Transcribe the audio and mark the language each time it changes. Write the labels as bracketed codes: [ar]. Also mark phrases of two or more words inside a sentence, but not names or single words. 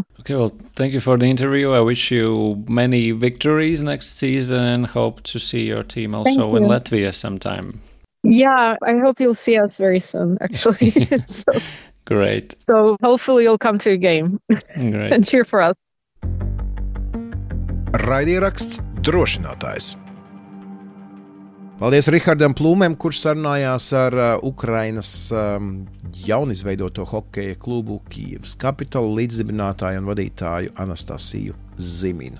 [en] okay, well, thank you for the interview. I wish you many victories next season and hope to see your team also in Latvia sometime. Yeah, I hope you'll see us very soon, actually. Great. So hopefully you'll come to a game. Great. And cheer for us. [lv] Raidieraksts drošinātājs. Paldies Rihardam Plūmēm, kurš sarunājās ar Ukrainas jaunizveidoto hokeja klubu Kyiv Capitals līdzdibinātāju un vadītāju Anastasiju Ziminu.